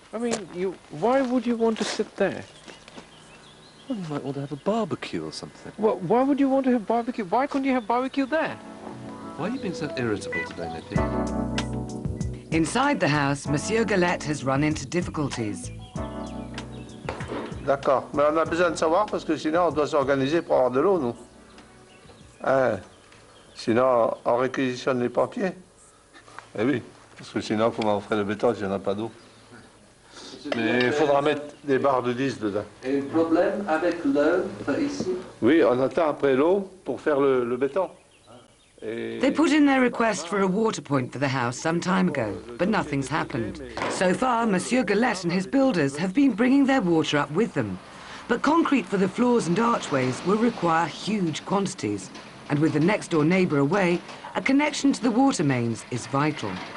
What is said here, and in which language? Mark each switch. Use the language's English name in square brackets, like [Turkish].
[English] I mean, why would you want to sit there? Well, you might want to have a barbecue or something. Well, why would you want to have barbecue? Why couldn't you have barbecue there? Why are you being so irritable today, Nippy? Inside the house, Monsieur Galette has run into difficulties. [French] D'accord. Mais on a besoin de savoir parce que sinon on doit s'organiser pour avoir de l'eau, nous. Hein? Sinon, on réquisitionne les pompiers. Eh oui, parce que sinon, comment on ferait le béton s'il n'y en a pas d'eau? Mais il faudra mettre des barres de 10 dedans. Et le problème avec l'eau ici? Oui, on attend après l'eau pour faire le béton. Et... [English] They put in their request for a water point for the house some time ago, but nothing's happened. So far, Monsieur Galette and his builders have been bringing their water up with them. But concrete for the floors and archways will require huge quantities. And with the next-door neighbour away, a connection to the water mains is vital.